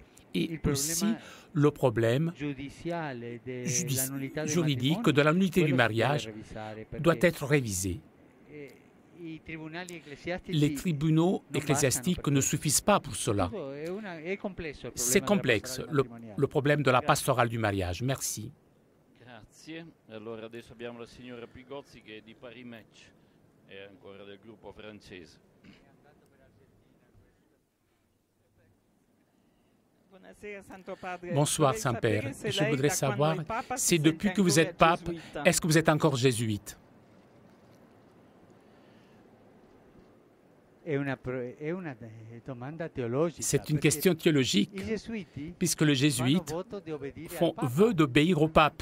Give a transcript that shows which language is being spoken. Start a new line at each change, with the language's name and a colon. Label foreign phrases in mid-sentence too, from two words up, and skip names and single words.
French: Et aussi le problème juridique de la nullité du mariage doit être révisé. Les tribunaux ecclésiastiques ne suffisent pas pour cela. C'est complexe, le problème de la pastorale du mariage. Merci.
Italian: Grazie. Allora adesso abbiamo la signora Pigozzi che è di Paris Match e ancora del gruppo francese.
French: Bonsoir, Saint-Père. Je voudrais savoir si depuis que vous êtes pape, est-ce que vous êtes encore jésuite? C'est une question théologique, puisque les jésuites font vœu d'obéir au pape.